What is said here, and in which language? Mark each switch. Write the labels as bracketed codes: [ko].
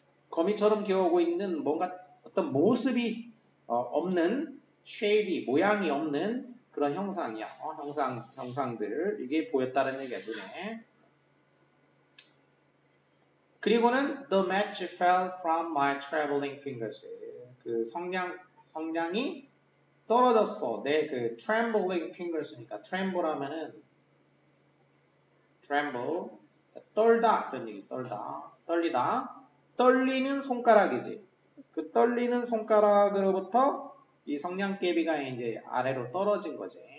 [ko] 거미처럼 기어오고 있는 뭔가 어떤 모습이 없는 쉐입이 모양이 없는 그런 형상이야. 형상들 이게 보였다는 얘기야 눈에. 그리고는 [en] the match fell from my trembling fingers. [ko] 그 성냥이 떨어졌어. 내 그 [en] trembling fingers [ko] 니까 tremble 하면은 tremble 떨다 그런 얘기 떨리다 떨리는 손가락이지. 그 떨리는 손가락으로부터 이 성냥개비가 이제 아래로 떨어진 거지.